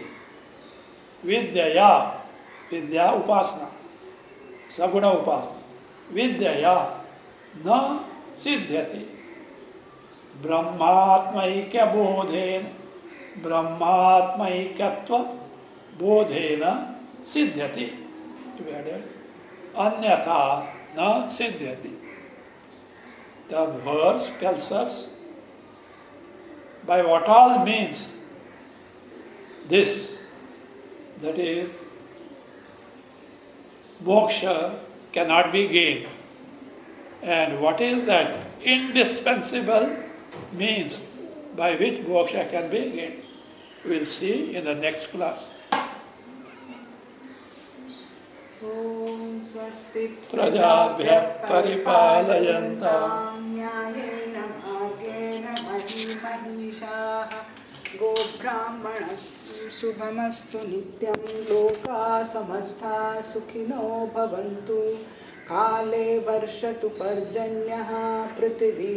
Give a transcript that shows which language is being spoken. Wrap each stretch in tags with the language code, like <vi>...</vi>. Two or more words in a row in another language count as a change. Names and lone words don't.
<sa>Vidyaya, vidya upasana, saguna upasana. Vidyaya na siddhyati. Brahmatmaikya bodhena, brahmatmaikatva bodhena siddhyati.</sa> <en>To be added. Anyatha na siddhyati. The verse tells us by what all means this, that is, moksha cannot be gained. And what is that indispensable means by which moksha can be gained? We will see in the next class.</en> <sa>Om Swasti Prajabhya paripalayantam Nyayena bhagena mahimahishah Go brahmanastu subhamastu nityam Loka samastha sukhino bhavantu Kale varshatu parjanyaha Prithvi</sa>